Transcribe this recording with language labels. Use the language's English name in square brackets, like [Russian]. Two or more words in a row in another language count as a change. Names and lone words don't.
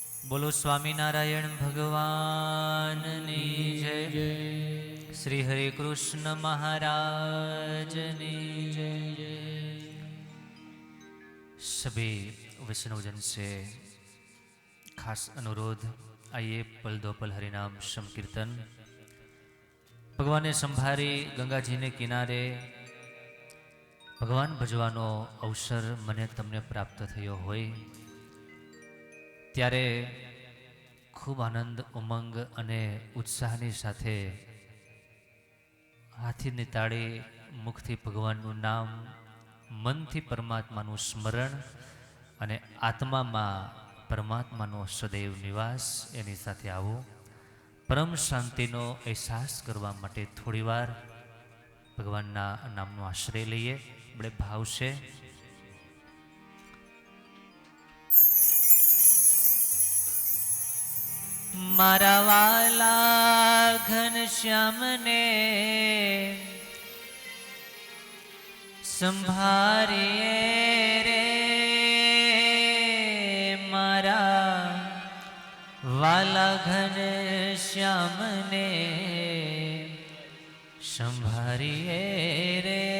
[Gujarati] બોલો સ્વામિનારાયણ ભગવાનની જય. શ્રી હરે કૃષ્ણ મહારાજની જય. [Hindi] सभी वैष्णवजन से खास अनुरोध, आइए पल दो पल हरिनाम संकीर्तन. [Gujarati] ભગવાન ને સંભારી ગંગા જી ને કિનારે ભગવાન ભજવાનો અવસર મને તમને પ્રાપ્ત થયો હોય ત્યારે ખૂબ આનંદ ઉમંગ અને ઉત્સાહની સાથે હાથીની તાળી મુખથી ભગવાનનું નામ, મનથી પરમાત્માનું સ્મરણ અને આત્મામાં પરમાત્માનો સદૈવ નિવાસ એની સાથે આવો. પરમ શાંતિનો અહેસાસ કરવા માટે થોડીવાર ભગવાનના નામનો આશ્રય લઈએ. [Hindi] बड़े भाव से [Gujarati] મારા વાલા ઘનશ્યામ ને સંભારીએ રે, મારા વાલા ઘનશ્યામ ને સંભારીએ રે.